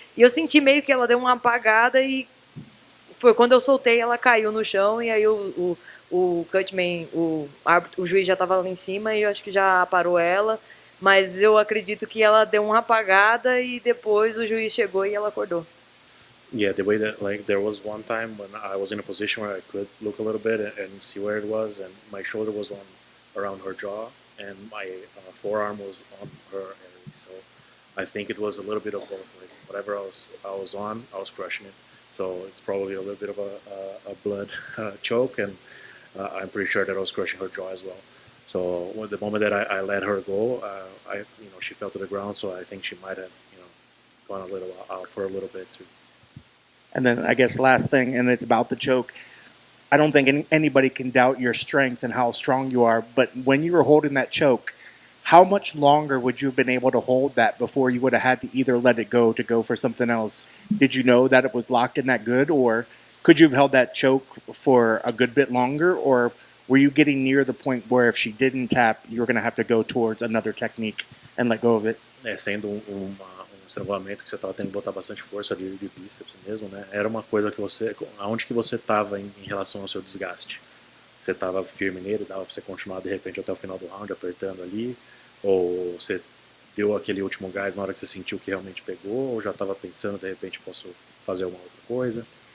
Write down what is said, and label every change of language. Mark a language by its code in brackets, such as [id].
[pt] E eu senti meio que ela deu uma apagada e foi quando eu soltei, ela caiu no chão e aí o Cutman, o juiz já estava lá em cima e eu acho que já parou ela. Mas eu acredito que ela deu uma apagada e depois o juiz chegou e ela acordou. [en] Yeah, the way that, like, there was one time when I was in a position where I could look a little bit and see where it was, and my shoulder was around her jaw, and my forearm was on her area. So I think it was a little bit of both. Like, whatever I was on, I was crushing it. So it's probably a little bit of a blood choke, and I'm pretty sure that I was crushing her jaw as well. So the moment that I let her go, she fell to the ground. So I think she might have, gone a little out for a little bit too. And then I guess last thing, and it's about the choke. I don't think anybody can doubt your strength and how strong you are, but when you were holding that choke, how much longer would you have been able to hold that before you would have had to either let it go to go for something else? Did you know that it was locked in that good, or could you have held that choke for a good bit longer, or were you getting near the point where if she didn't tap, you were going to have to go towards another technique and let go of it? [pt] Sendo estrangulamento que você estava tendo que botar bastante força de bíceps mesmo, né? Era uma coisa que aonde que você estava em relação ao seu desgaste? Você estava firme nele, dava para você continuar de repente até o final do round apertando ali, ou você deu aquele último gás na hora que você sentiu que realmente pegou, ou já estava pensando de repente posso fazer uma outra coisa?